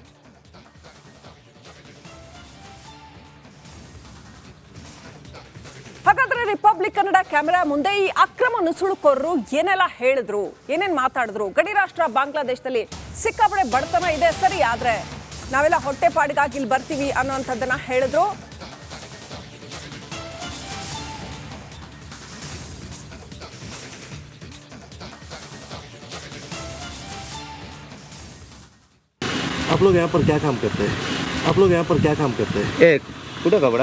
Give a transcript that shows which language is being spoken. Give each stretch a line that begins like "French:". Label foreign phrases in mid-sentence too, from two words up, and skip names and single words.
Kannada: ಹಾಗಾದ್ರೆ ರಿಪಬ್ಲಿಕ್ ಕನ್ನಡ ಕ್ಯಾಮೆರಾ ಮುಂದೆ ಈ ಅಕ್ರಮ ನುಸುಳುಕೋರರು ಏನೆಲ್ಲ ಹೇಳಿದ್ರು, ಏನೇನ್ ಮಾತಾಡಿದ್ರು? ಗಡಿ ರಾಷ್ಟ್ರ ಬಾಂಗ್ಲಾದೇಶದಲ್ಲಿ ಸಿಕ್ಕಾಪಡೆ ಬಡತನ ಇದೆ ಸರಿ, ಆದ್ರೆ ನಾವೆಲ್ಲ ಹೊಟ್ಟೆಪಾಡಿಗಾಗಿ ಇಲ್ಲಿ ಬರ್ತೀವಿ ಅನ್ನೋಂಥದ್ದನ್ನ ಹೇಳಿದ್ರು.
Hindi: आप लोग यहाँ पर क्या काम करते हैं? आप लोग यहाँ पर क्या काम करते हैं? एक पूरा कपड़ा